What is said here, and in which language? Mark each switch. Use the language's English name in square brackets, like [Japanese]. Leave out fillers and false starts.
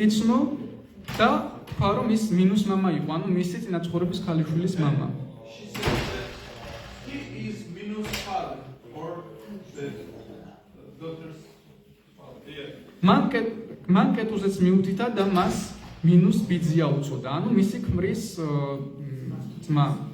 [Georgian] იცნო და თქვა, რომ ის მინუს მამა იყო, ანუ მისი წინაცხოვრების ქალიშვილის მამა. [English] She said that he is Minu's father or the daughter's father. Yeah. [Georgian] მან კეტუზეც მიუთითა და მას მინუს ბიძია უწოდა, ანუ მისი ქმრის ძმა.